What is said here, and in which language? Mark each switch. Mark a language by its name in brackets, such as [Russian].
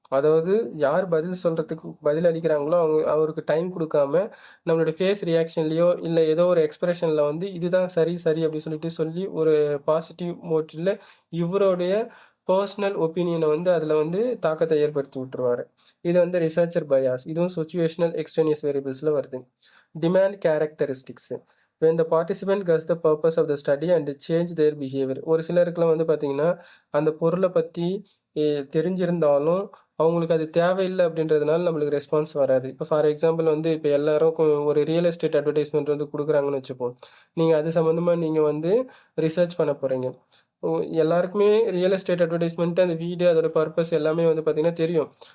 [Tamil] அதாவது யார் பதில் சொல்கிறதுக்கு பதில் அளிக்கிறாங்களோ அவருக்கு டைம் கொடுக்காம நம்மளுடைய ஃபேஸ் ரியாக்ஷன்லேயோ இல்லை ஏதோ ஒரு எக்ஸ்பிரஷனில் வந்து இதுதான் சரி அப்படி சொல்லிட்டு சொல்லி ஒரு பாசிட்டிவ் மோட்டில் இவருடைய பர்சனல் ஒப்பீனியனை வந்து அதில் வந்து தாக்கத்தை ஏற்படுத்தி விட்டுருவார். இது வந்து ரிசர்ச்சர் பயாஸ். இதுவும் சுச்சுவேஷனல் எக்ஸ்டர்னேஸ் வேரியபிள்ஸில் வருது. [English] Demand characteristics, when the participant gets the purpose of the study and change their behavior. [Tamil] ஒரு சிலருக்குலாம் வந்து பார்த்தீங்கன்னா அந்த பொருளை பற்றி தெரிஞ்சிருந்தாலும் அவங்களுக்கு அது தேவையில்லை அப்படின்றதுனால நம்மளுக்கு ரெஸ்பான்ஸ் வராது. இப்போ ஃபார் எக்ஸாம்பிள் வந்து இப்போ எல்லாரும் ஒரு ரியல் எஸ்டேட் அட்வர்டைஸ்மெண்ட் வந்து கொடுக்குறாங்கன்னு வச்சுப்போம். நீங்கள் அது சம்மந்தமாக நீங்கள் வந்து ரிசர்ச் பண்ண போகிறீங்க. எல்லாருக்குமே ரியல் எஸ்டேட் அட்வர்டைஸ்மெண்ட்டு அந்த வீடு அதோட பர்பஸ் எல்லாமே வந்து பார்த்தீங்கன்னா தெரியும்.